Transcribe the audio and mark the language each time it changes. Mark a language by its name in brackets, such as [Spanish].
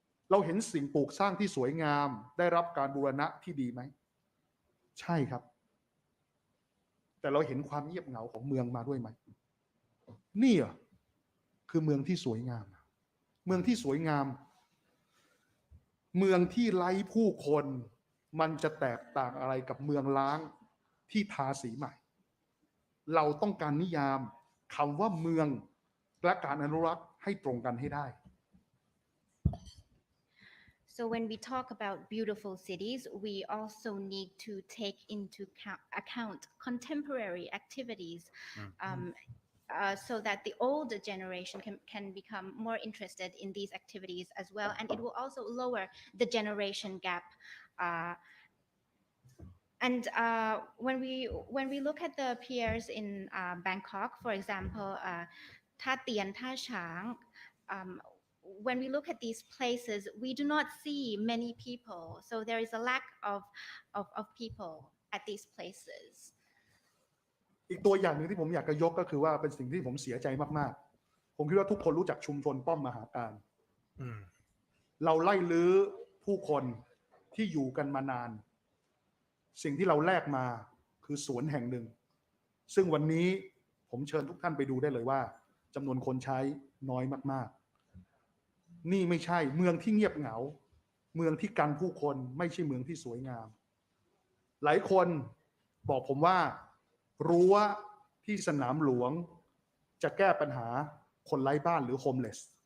[Thai] เราเห็นสิ่งปลูกสร้างที่สวยงามได้รับการบูรณะที่ดีไหมใช่ครับแต่เราเห็นความเงียบเหงาของเมืองมาด้วยไหมนี่คือเมืองที่สวยงามเมืองที่สวยงามเมืองที่ไร้ผู้คนมันจะแตกต่างอะไรกับเมืองล้างที่ทาสีใหม่เราต้องการนิยามคำว่าเมืองและการอนุรักษ์ให้ตรงกันให้ได้ [English] So when we talk about beautiful cities, we also need to take into account contemporary activities so that the older generation can become more interested in these activities as well. And it will also lower the generation gap And when we look at the piers in Bangkok, for example, Tha Tien, Tha Chang, when we look at these places, we do not see many people. So there is a lack of people at these places. [Thai] อีกตัวอย่างหนึ่งที่ผมอยากจะยกก็คือว่าเป็นสิ่งที่ผมเสียใจมากๆผมคิดว่าทุกคนรู้จักชุมชนป้อมมหาการ เราไล่ลื้อผู้คนที่อยู่กันมานานสิ่งที่เราแลกมาคือสวนแห่งหนึ่งซึ่งวันนี้ผมเชิญทุกท่านไปดูได้เลยว่าจำนวนคนใช้น้อยมากๆนี่ไม่ใช่เมืองที่เงียบเหงาเมืองที่กันผู้คนไม่ใช่เมืองที่สวยงามหลายคนบอกผมว่ารั้วที่สนามหลวงจะแก้ปัญหาคนไร้บ้านหรือโฮมเลส